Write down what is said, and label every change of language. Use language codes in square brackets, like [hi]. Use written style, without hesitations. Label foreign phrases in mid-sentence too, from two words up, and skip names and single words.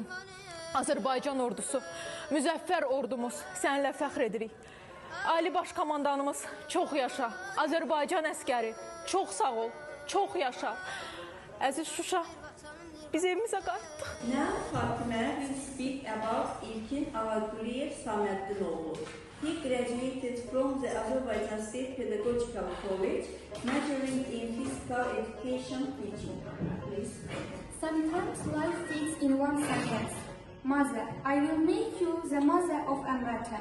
[az] Azərbaycan ordusu, müzəffər ordumuz, səninlə fəxr edirik. Ali Baş Komandanımız çox yaşa, Azərbaycan əskəri çox sağ ol, çox yaşa. Əziz Şuşa, biz evimizə qayıtdıq. [en] Now Fatimə will speak about İlkin Ağaquliyev Saməddinoğlu. He graduated from the Azerbaijan State Pedagogical College, majoring in physical education teaching. Please. Sometimes life fits in one sentence. Mother, I will make you the mother of a matter.